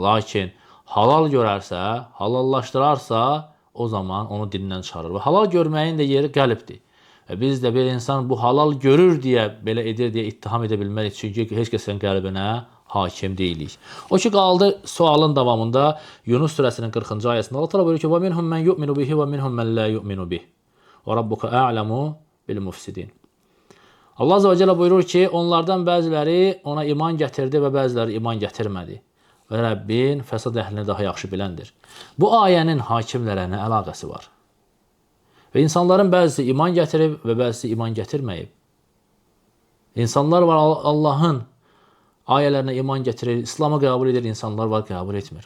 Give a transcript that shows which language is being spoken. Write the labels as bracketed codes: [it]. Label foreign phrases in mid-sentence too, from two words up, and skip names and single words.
[az] Lakin halal görərsə, halallaşdırarsa, o zaman onu dindən çıxarır. Və halal görməyin də yeri qəlbdir. Və biz də bir insan bu halal görür deyə, belə edir deyə ittiham edə bilmərik. Çünki heç kəsin qəlbinə hakim deyilik. O ki qaldı sualın davamında Yunus surəsinin 40-cı ayəsində Allah təala buyurur ki: [ar] "ومنهم من يؤمن به ومنهم من لا يؤمن به. وربك أعلم بالمفسدين." [az] Allah [ar] عز وجل [az] buyurur ki, onlardan bəziləri ona iman gətirdi və bəziləri iman gətirmədi. Və Rəbbin fəsad əhlini daha yaxşı biləndir. Bu ayənin hakimlərə nə əlaqəsi var? Və insanların bəzisi iman gətirib və bəzisi iman gətirməyib. İnsanlar var Allahın ayələrinə iman gətirir, İslamı qəbul edir, insanlar var qəbul etmir.